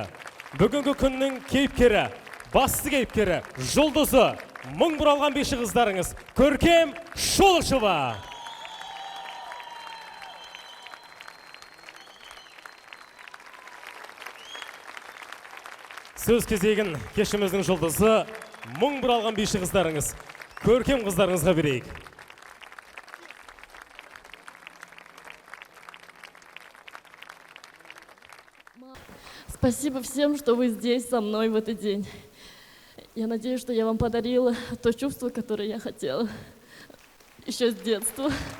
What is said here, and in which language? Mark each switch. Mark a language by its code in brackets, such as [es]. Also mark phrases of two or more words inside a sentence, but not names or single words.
[kk] Бүгінгі күннің кейіпкері, басты кейіпкері, жұлдызы, мың бұралған биші қыздарыңыз Көркем Шолошова. Сөз кезегін кешіміздің жұлдызы, мың бұралған биші қыздарыңыз Көркем қыздарыңызға берейік. [ru] Спасибо всем, что вы здесь со мной в этот день. Я надеюсь, что я вам подарила то чувство, которое я хотела еще с детства.